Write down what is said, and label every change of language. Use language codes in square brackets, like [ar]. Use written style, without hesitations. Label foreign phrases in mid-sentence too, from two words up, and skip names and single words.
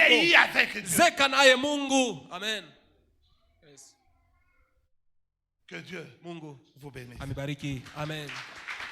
[fr] Vieillis avec Dieu. [sw] Zeka naye Mungu. Amen. Yes. [fr] Que Dieu [sw] Mungu [fr] vous bénisse. [sw] Amibariki. Amen.